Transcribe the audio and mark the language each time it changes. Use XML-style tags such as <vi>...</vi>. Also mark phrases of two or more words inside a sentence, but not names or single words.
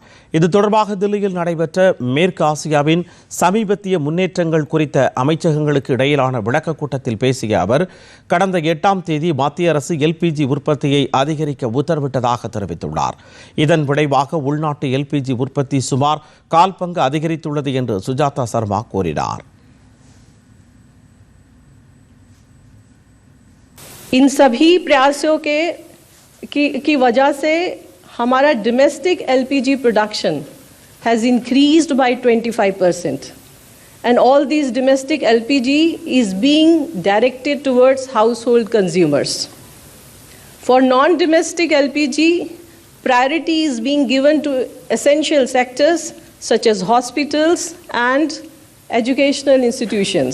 <ta>இது தொடர்பாக தில்லியில் நடைபெற்ற மேற்கு ஆசியாவின் சமீபத்திய முன்னேற்றங்கள் குறித்த அமைச்சகங்களுக்கு இடையிலான விளக்கக் கூட்டத்தில் பேசிய அவர், கடந்த 8ஆம் தேதி மத்திய அரசு எல்பிஜி உற்பத்தியை அதிகரிக்க உத்தரவிட்டதாக தெரிவித்துள்ளார். இதன் விளைவாக உள்நாட்டு எல்பிஜி உற்பத்தி சுமார் 1/4 பங்கு அதிகரித்துள்ளது என்று சுஜாதா சர்மா கூறினார்.</ta> <hi>इन सभी प्रयासों की वजह से हमारा</hi> <en>domestic LPG production has increased by 25%, and all these domestic LPG is being directed towards household consumers. For non-domestic LPG, priority is being given to essential sectors such as hospitals and educational institutions.</en>